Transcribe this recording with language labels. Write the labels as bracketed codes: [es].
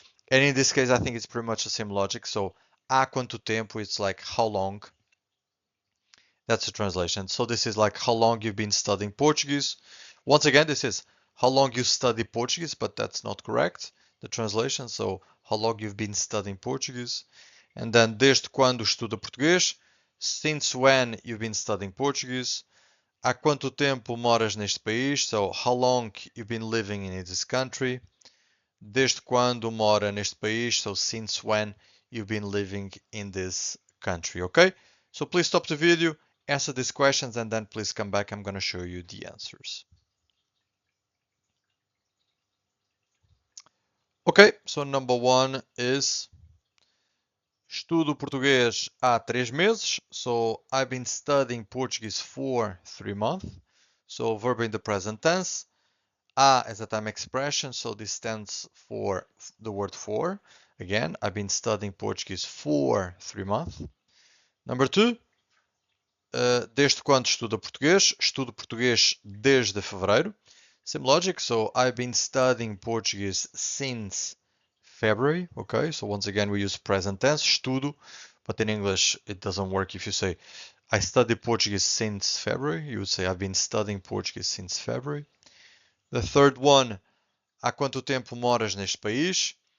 [en] And in this case, I think it's pretty much the same logic. So, [pt] há quanto tempo, [en] it's like how long. That's the translation. So this is like how long you've been studying Portuguese. Once again, this is how long you study Portuguese, but that's not correct, the translation. So, how long you've been studying Portuguese. And then, [pt] desde quando estuda português? [en] Since when you've been studying Portuguese. [pt] Há quanto tempo moras neste país? [en] So, how long you've been living in this country. [pt] Desde quando mora neste país? [en] So since when you've been living in this country, okay? So please stop the video, answer these questions, and then please come back. I'm going to show you the answers. Okay, so number 1 is [pt] estudo português há 3 meses. [en] So I've been studying Portuguese for 3 months. So verb in the present tense. A as a time expression, so this stands for the word for. Again, I've been studying Portuguese for 3 months. Number 2, [pt] desde quando estudo português? Estudo português desde fevereiro. [en] Same logic, so I've been studying Portuguese since February. Okay, so once again we use present tense, estudo, but in English it doesn't work if you say I study Portuguese since February. You would say I've been studying Portuguese since February. The third one, [pt] há quanto tempo moras neste país?